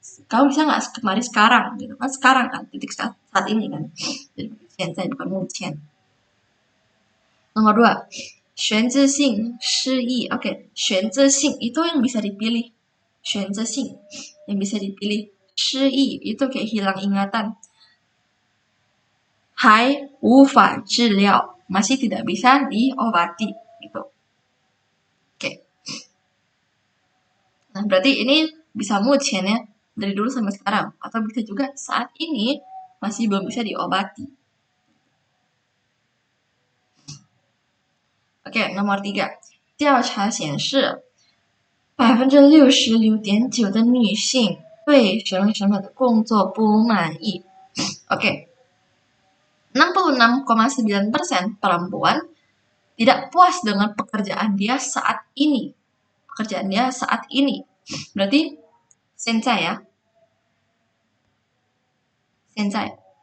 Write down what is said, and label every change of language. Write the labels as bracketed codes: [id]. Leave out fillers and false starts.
[id] Kamu bisa nggak kemari sekarang? Gitu kan, sekarang kan, titik saat ini kan. Jadi 现在 bukan 目前. Nomor 2, 选择性失忆. Oke, 选择性 itu yang bisa dipilih. 选择性 yang bisa dipilih. 失忆 itu kayak hilang ingatan. [zh] 还无法治疗, [id] masih tidak bisa diobati gitu. Oke. Nah, berarti ini bisa 目前 ya, dari dulu sampai sekarang, atau bisa juga saat ini masih belum bisa diobati. Oke, nomor 3. [zh] 调查显示66.9%的女性对什么什么的工作不满意。 [id] Oke, 66,9% perempuan tidak puas dengan pekerjaan dia saat ini. Pekerjaan dia saat ini. Berarti 现在ya. [zh] 现在.